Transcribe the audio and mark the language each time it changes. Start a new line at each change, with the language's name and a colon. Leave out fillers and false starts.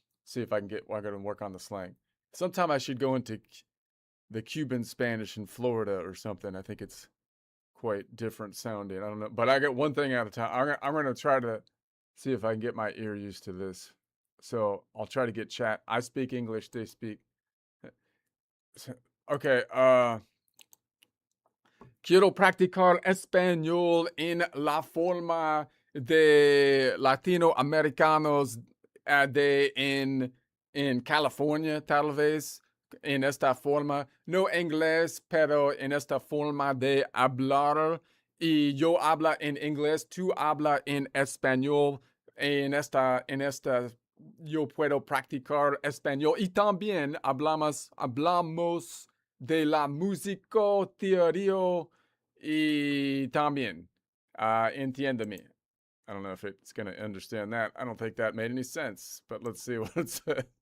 English: See if I got to work on the slang. Sometime I should go into the Cuban Spanish in Florida or something. I think it's quite different sounding. I don't know, but I get one thing at a time. I'm going to try to see if I can get my ear used to this. So I'll try to get chat. I speak English, they speak.
Spanish: Okay, quiero practicar español en la forma de latinoamericanos en California, tal vez, en esta forma, no inglés, pero en esta forma de hablar. Y yo habla en inglés, tú habla en español, en esta, yo puedo practicar español. Y también hablamos de la música, teoría, y también, entiéndeme.
English: I don't know if it's going to understand that. I don't think that made any sense, but let's see what it said.